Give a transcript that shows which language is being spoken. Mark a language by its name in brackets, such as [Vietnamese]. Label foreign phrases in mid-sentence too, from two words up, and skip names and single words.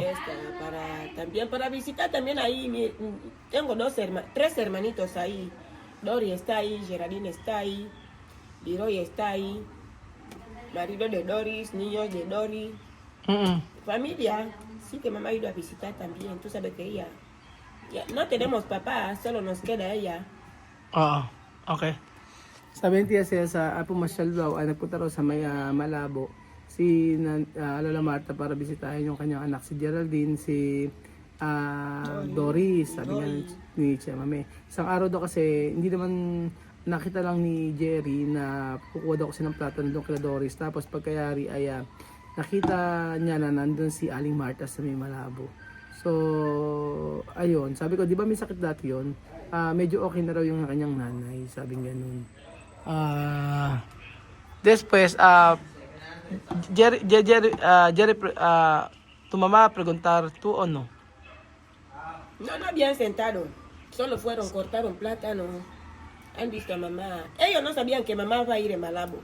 [Spanish] Y también para visitar también ahí. Tengo tres hermanitos ahí. Doris está ahí, Geraldine está ahí, Leroy está ahí, marido de Doris, niños de Doris, Mm-mm. familia. Sí que mamá ha ido a visitar también. Tú sabes que ella, no tenemos papá, solo nos queda ella. [Filipino] Oo. Okay. Sabi ni Tia Cesa, pumasyal daw, nagpunta raw sa may Malabo si Lola Marta para bisitahin yung kanyang anak si Geraldine, si Doris, sabi nga ni Chamame. Isang araw daw kasi, hindi naman nakita lang ni Jerry na kukuha daw kasi ng platan doon kay Doris. Tapos pagkayari ay nakita niya na nandun si Aling Marta sa may Malabo. So, ayun. Sabi ko, di ba may sakit dati yun? Medyo okay na raw yung kanyang nanay. Sabing ganun. [Spanish] Después, Jerry, tu mamá preguntar, ¿tú o no? No habían sentado, solo fueron, cortaron plátano. Han visto a mamá. Ellos no sabían que mamá va a ir a Malabo.